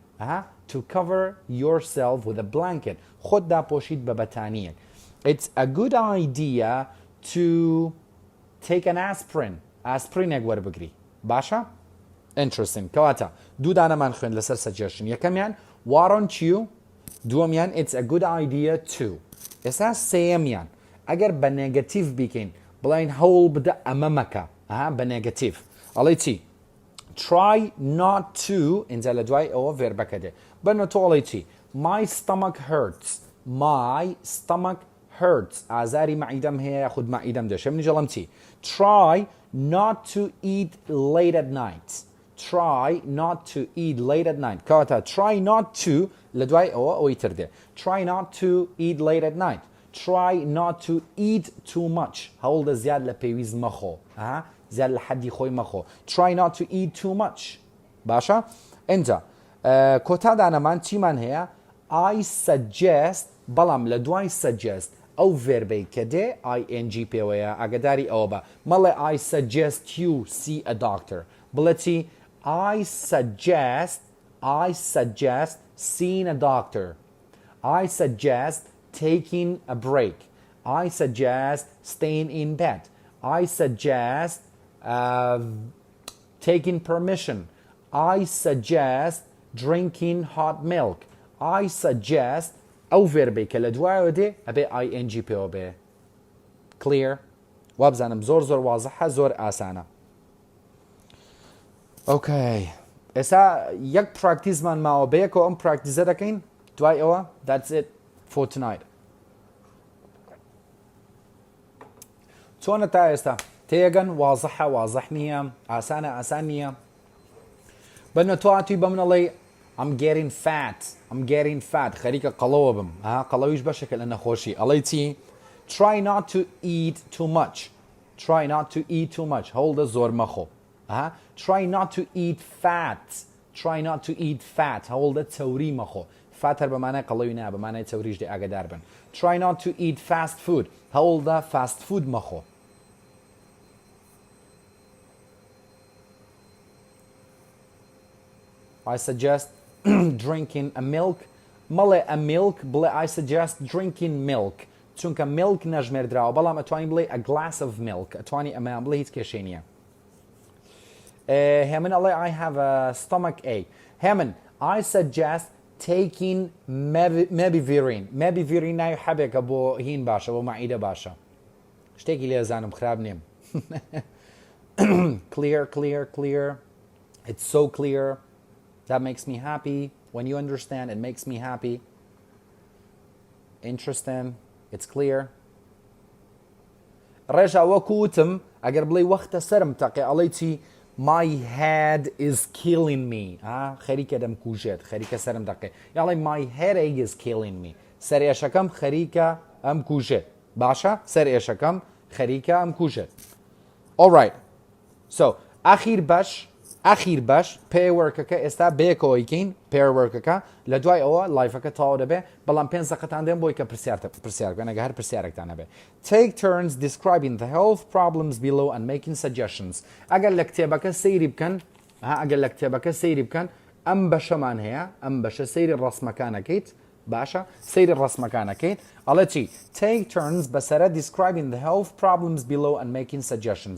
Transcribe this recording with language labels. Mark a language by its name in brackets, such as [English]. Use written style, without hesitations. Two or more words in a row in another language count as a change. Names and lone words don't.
[Central Kurdish] خۆت داپۆشیت بە بەتانیەک [English] It's a good idea to take an aspirin [Central Kurdish] ئاسپرینێک وەربگری باشە Interesting کەواتە دوو دانەمان خوێن لەسەر suggestion یەکەمیان [English] why don't you [Central Kurdish] دووەمیان [English] It's a good idea to [Central Kurdish] ئێستا سێیەمیان ئەگەر بە نێگەتیڤ بیکەین بڵین هەوڵ بدە ئەمە مەکە بە نێگەتیڤ ئەڵێ چی [English] try not to [Central Kurdish] اینجا لە دوای ئەوە ڤێربەکە دێ بەنە تۆ ئەڵێ چی [English] my stomach hurts [Central Kurdish] ئازاری مەعیدەم هەیە یاخود مەعیدەم دێشە منیش ئەڵێم چی [English] try not to eat late at night کەواتە try not to [Central Kurdish] لە دوای ئەوە ئەوەی تر دێ [English] try not to eat late at night try not to eat too much [Central Kurdish] هەوڵدە زیاد لە پێویست مەخۆ زیاد لە حەدی خۆی مەخۆ [English] try not to eat too much [Central Kurdish] باشە اینجا کۆتا دانەمان چیمان هەیە [English] I suggest [Central Kurdish] بەڵام لە دوای suggest ئەو ڤێربەی کە دێ ing پێوەیە ئاگداری ئەوە بە مەڵێ [English] I suggest you see a doctor [Central Kurdish] بڵێ چی I [English] suggest seeing a doctor I suggest taking a break I suggest staying in bed I suggest taking permission I suggest drinking hot milk I suggest [Central Kurdish] ئەو ڤێربەی کە لە دوایەوە دێ ئەبێ [English] ing [Central Kurdish] پێوە بێ [English] clear [Central Kurdish] وابزانم زۆر وازەحە زۆر ئاسانە ئۆکەی ئێستا یەک پراکتیزمان ماوە بەیەکەوە ئەم پراکتیزە دەکەین دوای ئەوە [English] that's it for tonight [Central Kurdish] چۆنە تا ئێستا تێگەن وازەح نییە ئاسان نییە بەنە تۆ هاتووی بە منەڵێ [English] I'm getting fat [Central Kurdish] خەریکە قەڵەوە بم قەڵەویش بەشێکە لە نەخۆشی ئەڵێ چی [English] try not to eat too much. Try not to eat too much. [Central Kurdish] هەوڵدە زۆر مەخۆ. [English] Try not to eat fat. Try not to eat fat. [Central Kurdish] هەوڵدە چەوری مەخۆ. فات هەر بەمانای قەڵەوی نا بەمانای چەوریش دێ ئاگادار بن. [English] Try not to eat fast food. هەوڵدە fast food مەخۆ. I suggest drinking a milk. مەڵێ a milk بڵێ I suggest drinking milk. [Central Kurdish] چونکە milk نەژمێردراوە بەڵام ئەتوانین بڵێ [English] a glass of milk. [Central Kurdish] ئەتوانی ئەمەیان بڵێ هیچ کێشەی نییە. [English] هێمن ئەڵێ I have a stomach ache. هێمن I suggest taking mebivirin. [Central Kurdish] Mebivirin ناوی حەبێکە بۆ هین باشە بۆ مەعیدە باشە. شتێکی لێزانم خراب نیم. [English] Clear, clear, clear. It's so clear. That makes me happy. When you understand, it makes me happy. Interesting. It's clear. [Central Kurdish] ڕێژا وەکوتم ئەگەر بڵێ وەختە سەرم تەقێ ئەڵێ چی [English] My head is killing me. [Central Kurdish] خەریکە دەمکوژێت خەریکە سەرم دەقێ یاڵێ [English] My headache is killing me. [Central Kurdish] سەرێشەکەم خەریکە ئەم کوژێت. باشە سەرێشەکەم خەریکە ئەم کوژێت. [English] Alright. [Central Kurdish] So ئەخیر بەش پێوەرکەکە ئێستا بێکەوەیکەین پێوەرکەکە لە دوای ئەوە لایفەکە تاوا دەبێ بەڵام 5 دقەتان دێن بۆی کە پرسیارکەن ئەگە هەر پرسیارێکتان هەبێ. [English] Take turns describing the health problems below and making suggestions. [Central Kurdish] ئەگەر لە کتێبەکە سەیری بکەن ئەم بەشەمان هەیە ئەم بەشە سەیری ڕەسمەکانەکەیت باشە سەیری ڕەسمەکانەکەیت ئەڵێ چی [English] Take turns [Central Kurdish] بەسەرە [English] describing the health problems below and making suggestions.